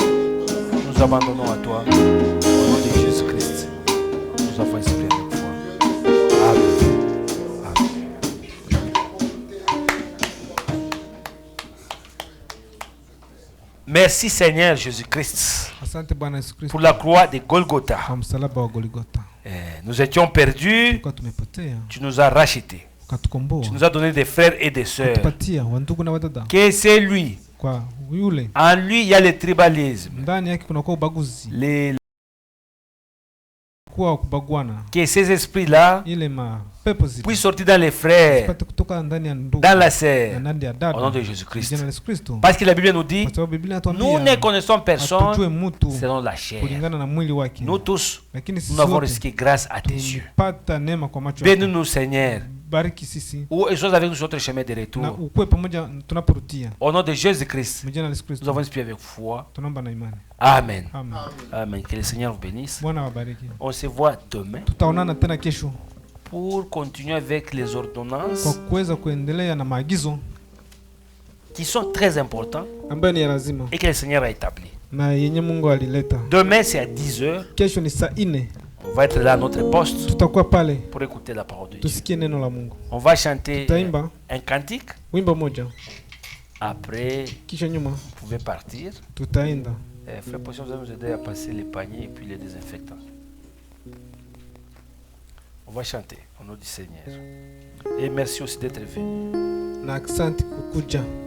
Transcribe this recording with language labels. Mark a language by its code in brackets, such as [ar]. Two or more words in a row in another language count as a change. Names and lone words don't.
[fr] Nous abandonnons à toi, au nom de Jésus-Christ. Nous avons espéré avec foi. Amen. Merci Seigneur Jésus-Christ [sw] Asante Bwana Yesu Kristo [fr] pour la croix de Golgotha. [sw] kwa msalaba wa Golgotha. [fr] Nous étions perdus, [sw] Kwa tumepotea, [fr] tu nous as rachetés. [sw] ukatukomboa, [fr] Tu nous as donné des frères et des sœurs. [sw] ukatupatia wandugu na wadada. [fr] Que c'est lui. [sw] Kwa yule [fr] En lui, il y a le tribalisme. [sw] ndani yake kuna kwa ubaguzi, kwa kubaguana. [fr] Que ces esprits-là [sw] Ile mapepo zile [fr] puissent sortir dans les frères, [sw] zipate kutoka ndani ya ndugu [fr] dans la [sw] na [fr] sœur, [sw] ndani ya [fr] au nom [sw] dada, [fr] de Jésus-Christ. [sw] jina la Yesu Kristo. [fr] Parce que la Bible nous dit, [sw] Kwa sababu Biblia [fr] nous ne [sw] inatuambia [fr] connaissons personne [sw] hatujue mtu [fr] selon la chair. [sw] kulingana na mwili wake, [fr] Nous tous, [sw] lakini sisi [fr] nous avons [sw] wote [fr] risqué grâce à tes yeux. [sw] tulipata neema kwa macho yako. [fr] Bénis-nous, Seigneur, [sw] Bariki sisi [fr] et sois avec nous sur notre chemin de [sw] na [fr] retour. [sw] ukue pamoja tunaporudia. [fr] Au nom de Jésus-Christ, [sw] Mjina la Yesu [fr] nous [sw] Kristo [fr] avons espéré avec foi. [sw] tunaomba na imani. [fr] Amen. Amen. Amen. Que le Seigneur vous bénisse. [sw] Bwana wabariki. [fr] On se voit demain [sw] Tutaonana tena kesho [fr] pour continuer avec les [sw] kwa [fr] ordonnances [sw] kuweza kuendelea na maagizo [fr] qui sont très importantes [sw] ambayo ni ya lazima [fr] et que le Seigneur a établi. [sw] na yenye Mungu alileta. [fr] Demain, c'est à 10 heures. [sw] Kesho ni saa 4, [fr] On va être là à notre poste [sw] tutakuwa pale [fr] pour écouter la parole de Dieu. [sw] tusikie neno la Mungu. [fr] On va chanter [sw] Tutaimba [fr] un cantique. [sw] wimbo moja, [fr] Après, [sw] kisha nyuma [fr] vous pouvez partir. [sw] tutaenda. [fr] Frère Potion, vous allez nous aider à passer les paniers et puis les désinfectants. On va chanter au nom du Seigneur. Et merci aussi d'être venu. [sw] Na asante kukuja.